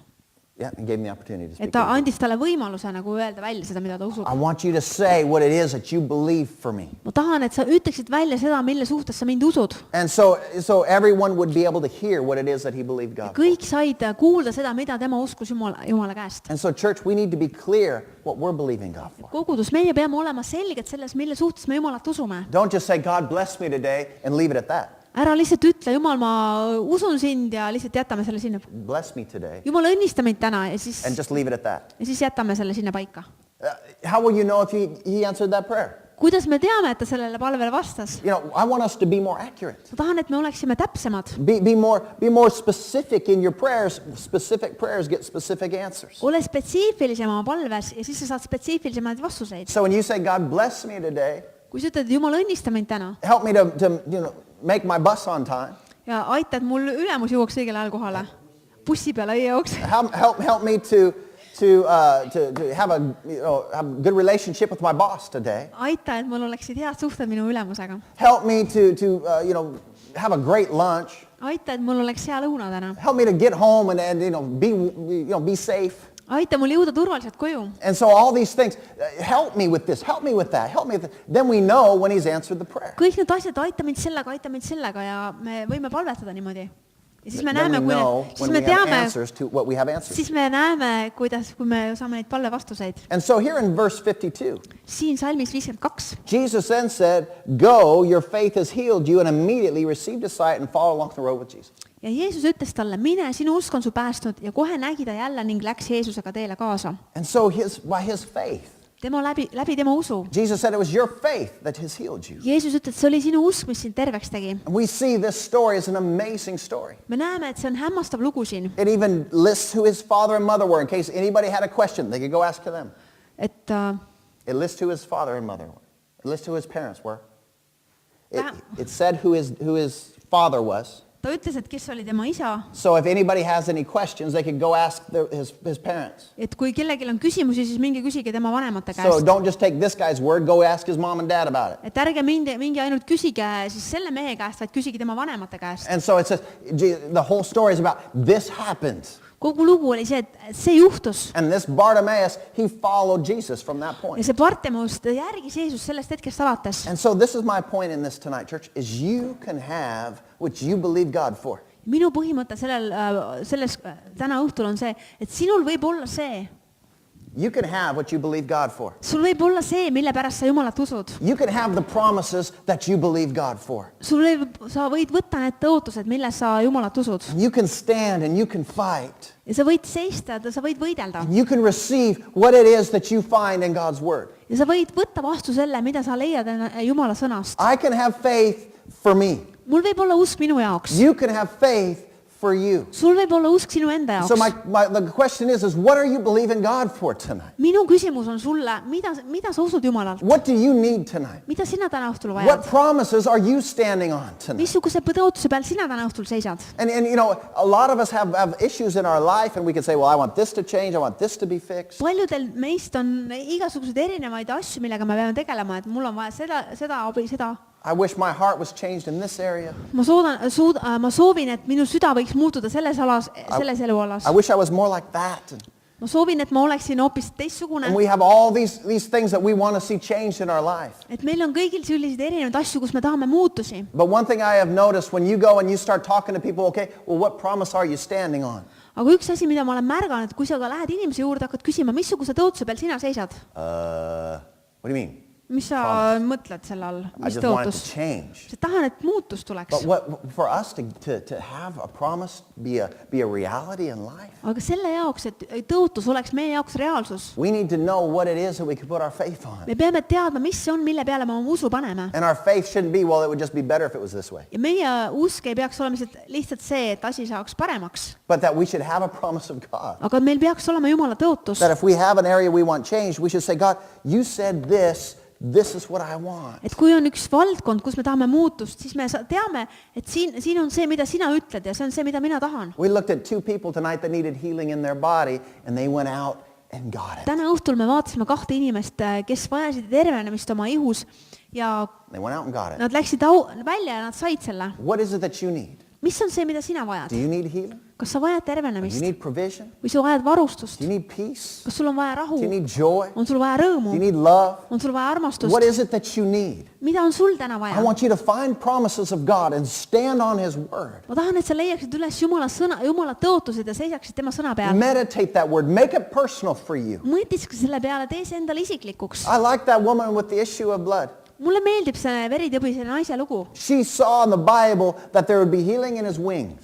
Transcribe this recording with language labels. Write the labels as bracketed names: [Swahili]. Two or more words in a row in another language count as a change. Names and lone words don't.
[English] Yeah, he gave him the opportunity to speak. [Estonian] Et ta andis talle võimaluse nagu öelda välja seda, mida ta usub. [English] I want you to say what it is that you believe for me. [Estonian] Ma tahan, et sa ütleksid välja seda, mille suhtes sa mind usud. [English] And so everyone would be able to hear what it is that he believed God for. [Estonian] Kõik said kuulda seda, mida tema uskus Jumala käest. [English] And so church, we need to be clear what we're believing God for. [Estonian] Kogudus, meie peame olema selged selles, mille suhtes me Jumalat usume. [English] Don't just say, God bless me today, and leave it at that. [Estonian] Ära lihtsalt ütle, Jumal, ma usun sind ja lihtsalt jätame selle sinna. [English] Bless me today, [Estonian] Jumal, õnnista mind täna ja siis [English] leave it at that. [Estonian] jätame selle sinna paika. [English] How will you know if he answered that prayer? [Estonian] Kuidas me teame, et ta sellele palvele vastas? [English] You know, I want us to be more accurate. [Estonian] Ma tahan, et me oleksime täpsemad. [English] Be more specific in your prayers. Specific prayers get specific answers. [Estonian] Ole spetsiifilisem oma palves ja siis sa saad spetsiifilisemaid vastuseid. [English] So when you say, God bless me today, [Estonian] Kui sa ütled, et Jumal, õnnista mind täna [English] help me to make my bus on time. [Estonian] ja aita, et mul ülemus jõuaks õigel ajal kohale. Bussi peale ei jõuaks. [English] Help me to have a good relationship with my boss today. [Estonian] Aita, et mul oleksid head suhted minu ülemusega. [English] Help me to have a great lunch. [Estonian] Aita, et mul oleks hea lõuna täna. [English] Help me to get home and be safe. [Estonian] Aita mul jõuda turvaliselt koju. [English] And so all these things, help me with this, help me with that, help me with that. Then we know when he's answered the prayer. [Estonian] Kõik need asjad, aita mind sellega ja me võime palvetada niimoodi. Ja siis me [English] Then [Estonian] näeme, [English] we know when we have answers to what we have answers. [Estonian] siis me näeme, kui me saame neid palve vastuseid. [English] And so here in verse 52, [Estonian] Siin salmis 52. [English] Jesus then said, "Go, your faith has healed you," and immediately received his sight and followed along the road with Jesus. [Estonian] Ja Jeesus ütles talle, mine, sinu usk on su päästnud ja kohe nägi ta jälle ning läks Jeesusega teele kaasa. [English] And so by his faith, [Estonian] Tema läbi tema usu. [English] Jesus said it was your faith that has healed you. [Estonian] Jeesus ütles, et see oli sinu usk, mis sind terveks tegi. [English] And we see this story as an amazing story. [Estonian] Me näeme, et see on hämmastav lugu siin. [English] It even lists who his father and mother were in case anybody had a question, they could go ask to them. [Estonian] Et [English] It lists who his father and mother were. It lists who his parents were. Wow. It said who his father was. [Estonian] ta ütles, et kes oli tema isa, [English] So if anybody has any questions, they could go ask his parents. [Estonian] et kui kellelgi on küsimusi, siis minge küsige tema vanemate [English] So [Estonian] käest. [English] don't just take this guy's word, go ask his mom and dad about it. [Estonian] Et ärge minge ainult küsige siis selle mehe käest, vaid küsige tema vanemate käest. [English] And so it says, the whole story is about this happened. [Estonian] Kogu lugu oli see, et see juhtus. [English] And this Bartimaeus, he followed Jesus from that [Estonian] Ja [English] point. [Estonian] see Bartimeus, ta järgis Jeesus sellest hetkest alates. [English] And so this is my point in this tonight, church, is you can have what you believe God for. [Estonian] Minu põhimõte selles täna õhtul on see, et sinul võib olla see, [English] You can have what you believe God for. [Estonian] sul võib olla see, mille pärast sa Jumalat usud. [English] You can have the promises that you believe God for. [Estonian] Sa võid võtta need tõotused, milles sa Jumalat usud. [English] You can stand and you can fight. [Estonian] Ja sa võid seista, sa võid võidelda. [English] You can receive what it is that you find in God's word. [Estonian] Ja sa võid võtta vastu selle, mida sa leiad Jumala sõnast. [English] I can have faith for me. [Estonian] Mul võib olla usk minu jaoks. [English] You can have faith for you. [Estonian] Sul võib olla usk sinu enda [English] So [Estonian] jaoks. [English] the question is what are you believing God for tonight? [Estonian] Minu küsimus on sulle, mida sa usud Jumalalt? [English] What do you need tonight? [Estonian] Mida sina täna õhtul [English] What [Estonian] vajad? [English] promises are you standing on tonight? [Estonian] Missuguse tõotuse peal sina täna õhtul seisad? [English] And you know, a lot of us have issues in our life and we can say, well, I want this to change, I want this to be fixed. [Estonian] Paljudel meist on igasuguseid erinevaid asju, millega me peame tegelema, et mul on vaja seda abi, seda. [English] I wish my heart was changed in this area. [Estonian] Ma soovin, et minu süda võiks muutuda selles elualas. [English] I wish I was more like that. [Estonian] Ma soovin, et ma oleksin hoopis teistsugune. [English] And we have all these things that we want to see changed in our life. [Estonian] Et meil on kõigil selliseid erinevaid asju, kus me tahame muutusi. [English] But one thing I have noticed when you go and you start talking to people, okay, well, what promise are you standing on? [Estonian] Aga üks asi, mida ma olen märganud, kui sa ka lähed inimese juurde, hakkad küsima, missuguse tõotuse peal sina seisad? [English] What do you mean? [Estonian] Mis sa mõtled selle all? [English] I [Estonian] Mis [English] just want it [Estonian] tõotus? [English] to change. [Estonian] Sa tahan, et muutus tuleks. [English] But what for us to have a promise be a reality in life, [Estonian] Aga selle jaoks, et tõotus oleks meie jaoks reaalsus, [English] we need to know what it is that we can put our faith on. [Estonian] me peame teadma, mis see on, mille peale me oma usu paneme. [English] And our faith shouldn't be, well, it would just be better if it was this way. [Estonian] Ja meie usk ei peaks olema lihtsalt see, et asi saaks paremaks. [English] But that we should have a promise of God. [Estonian] Aga meil peaks olema Jumala tõotus. [English] That if we have an area we want changed, we should say, God, you said this is what I want. [Estonian] Et kui on üks valdkond, kus me tahame muutust, siis me teame, et siin on see, mida sina ütled ja see on see, mida mina tahan. [English] We looked at two people tonight that needed healing in their body, and they went out and got it. [Estonian] Täna õhtul me vaatasime 2 inimest, kes vajasid tervenemist oma ihus ja [English] They went out and got it. [Estonian] nad läksid välja ja nad said selle. [English] What is it that you need? [Estonian] Mis on see, mida sina vajad? [English] Do you need healing? [Estonian] Kas sa vajad [English] Do you [Estonian] tervenemist? [English] need provision? [Estonian] Või sa vajad varustust? [English] Do you need peace? [Estonian] Kas sul on vaja rahu? [English] Do you need joy? [Estonian] On sul vaja [English] Do [Estonian] rõõmu? [English] you need love? [Estonian] On sul vaja armastust? [English] What is it that you need? [Estonian] Mida on sul täna [English] I [Estonian] vaja? [English] want you to find promises of God and stand on His word. [Estonian] Ma tahan, et sa leiaksid üles Jumala tõotused ja seisaksid tema sõna peal. [English] Meditate that word. Make it personal for you. [Estonian] Mõtiske selle peale, tee see endale isiklikuks. [English] I like that woman with the issue of blood. [Estonian] Mulle meeldib see veritõbise naise lugu. [English] She saw in the Bible that there would be healing in His wings.